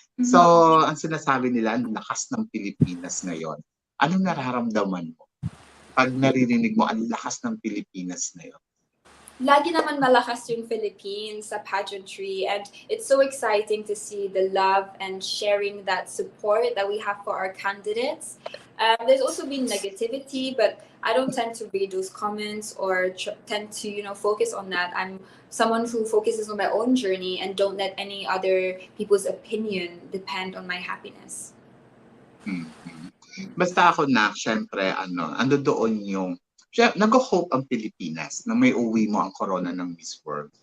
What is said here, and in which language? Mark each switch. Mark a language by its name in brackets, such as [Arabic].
[Filipino] So, ang sinasabi nila, ang lakas ng Pilipinas ngayon. Anong nararamdaman mo pag naririnig mo ang lakas ng Pilipinas ngayon? Lagi naman malakas yung Philippines sa pageantry, [English] and it's so exciting to see the love and sharing that support that we have for our candidates. There's also been negativity, but I don't tend to read those comments or tend to focus on that. I'm someone who focuses on my own journey and don't let any other people's opinion depend on my happiness. [Filipino] Basta ako na, syempre, ando doon yung, nag-hope ang Pilipinas na may uwi mo ang corona ng Miss World.